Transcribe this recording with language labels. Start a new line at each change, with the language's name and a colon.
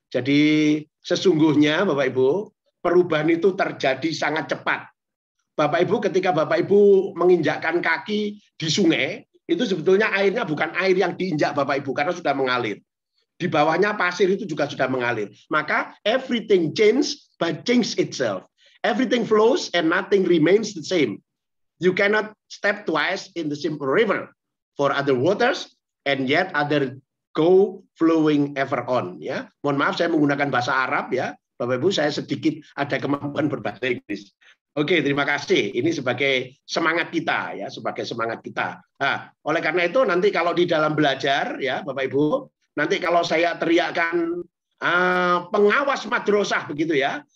Indonesian: Jadi sesungguhnya Bapak Ibu, perubahan itu terjadi sangat cepat. Bapak Ibu ketika Bapak Ibu menginjakkan kaki di sungai, itu sebetulnya airnya bukan air yang diinjak Bapak Ibu karena sudah mengalir. Di bawahnya pasir itu juga sudah mengalir. Maka
English: everything changes but change itself. Everything flows and nothing remains the same. You cannot step twice in the same river for other waters and yet other go flowing ever on.
Indonesian: Ya, mohon maaf saya menggunakan bahasa Arab ya, Bapak Ibu, saya sedikit ada kemampuan berbahasa Inggris. Oke, terima kasih. Ini sebagai semangat kita ya, sebagai semangat kita. Nah, oleh karena itu nanti kalau di dalam belajar ya, Bapak Ibu, nanti kalau saya teriakkan pengawas madrasah begitu ya,